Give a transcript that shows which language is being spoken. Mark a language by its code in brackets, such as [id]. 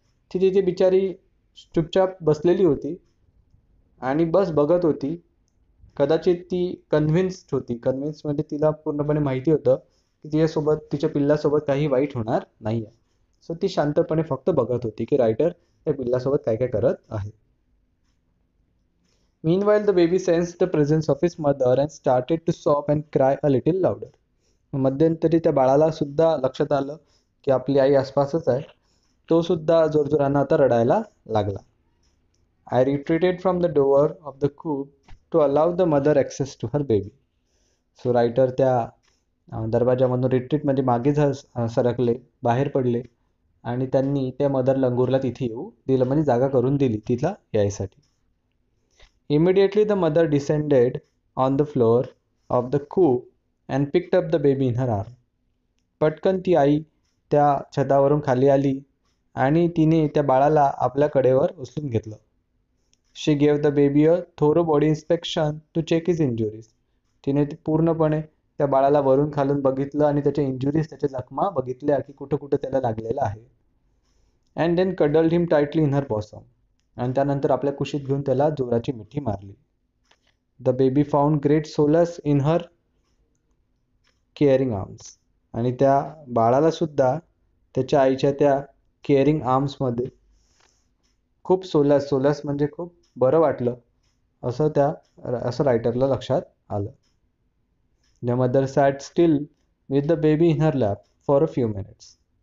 [mr] ती तिथे बिचारी चुपचाप बसलेली होती आणि बस बघत होती. कदाचित ती कन्व्हिन्स्ड होती. कन्व्हिन्स म्हणजे तिला पूर्णपणे माहिती होतं की तिच्यासोबत, तिच्या पिल्लासोबत काही वाईट होणार नाही आहे. सो ती शांतपणे फक्त बघत होती की रायटर त्या पिल्लासोबत काय काय करत आहे. [en] Meanwhile, the baby sensed the presence of his mother and started to sob and cry a little louder. [mr] मध्यंतरी त्या बाळाला सुद्धा लक्षात आलं की आपली आई आसपासच आहे. तो सुद्धा जोरजोरानं आता रडायला लागला. [en] I retreated from the door of the coop to allow the mother access to her baby. [mr] So writer त्या दरवाजामधून रिट्रीट म्हणजे मागे सरकले, बाहेर पडले आणि त्यांनी त्या मदर लंगूरला तिथे येऊ दिलं, म्हणजे जागा करून दिली तिला यायसाठी. [en] Immediately the mother descended on the floor of the coop and picked up the baby in her arm. [mr] पटकन ती आई त्या छतावरून खाली आली आणि तिने त्या बाळाला आपल्या कडेवर उचलून घेतलं. [en] She gave the baby a thorough body inspection to check his injuries. [mr] तिने पूर्णपणे त्या बाळाला वरून खालून बघितलं आणि त्याच्या इंजुरीज, त्याच्या जखमा बघितल्या की कुठं कुठं त्याला लागलेलं आहे. [en] And then cuddled him tightly in her bosom. [mr] आणि त्यानंतर आपल्या कुशीत घेऊन त्याला जोराची मिठी मारली. [en] The baby found great solace in her caring arms. [mr] आणि त्या बाळाला सुद्धा त्याच्या आईच्या त्या केअरिंग आर्म्समध्ये खूप सोलस म्हणजे खूप बरं वाटलं असं रायटरला लक्षात आलं. [en] The mother sat still with the baby in her lap for a few minutes.